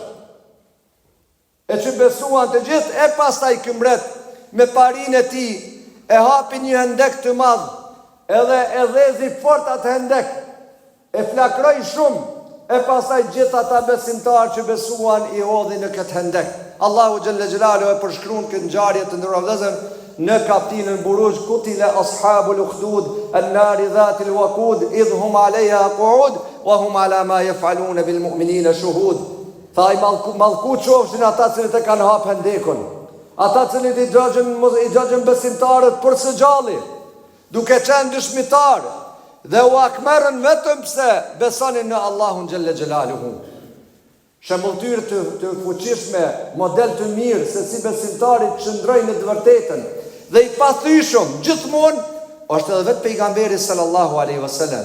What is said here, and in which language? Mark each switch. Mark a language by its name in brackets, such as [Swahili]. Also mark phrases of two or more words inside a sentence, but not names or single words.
[Albanian] E që besuan të gjithë, e pastaj këmbret me parinë e tij e hapi një hendek të madh, edhe e dhezi fort atë hendek, e flakroi shumë, e pastaj gjithë ata besimtarë që besuan i hodhin në këtë hendek. Allahu [Arabic] جل جلاله [Albanian] e përshkruan këtë ngjarje të ndërruar vëllezër në kapitullin Buruj, [Arabic] قتل أصحاب الأخدود النار ذات الوقود إذ هم عليها قعود وهم على ما يفعلون بالمؤمنين شهود. [Albanian] Tha i mallku qofshin ata që të kanë hap hendekun, ata që i dëgjojnë besimtarët për së gjalli, duke qenë dëshmitar dhe u akmerën vetëm pse besonin në Allahun [Arabic] جل جلاله. [Albanian] Shembulltyr të fuqishme, model të mirë se si besimtarit qëndrojnë në të vërtetën dhe i pathyeshëm gjithmonë është edhe vetë pejgamberi [Arabic] صلى الله عليه وسلم.